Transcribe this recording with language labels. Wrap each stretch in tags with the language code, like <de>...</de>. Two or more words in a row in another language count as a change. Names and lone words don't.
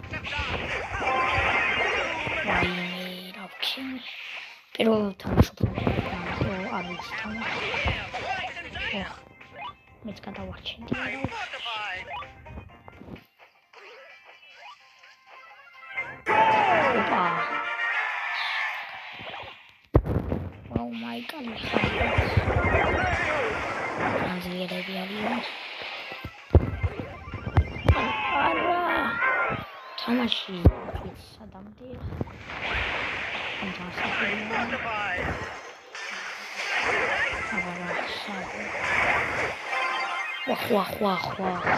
<ka>ვაიმე, რა ვქენი. პირველ თამაშობ არ ვიცი თამაში. მეც გადავარჩენდი. ოპა.</ka> <en>Oh my god.</en> <ka>ძლიერები არიან. არა. თამაში სადამდეა. ხვა.</ka>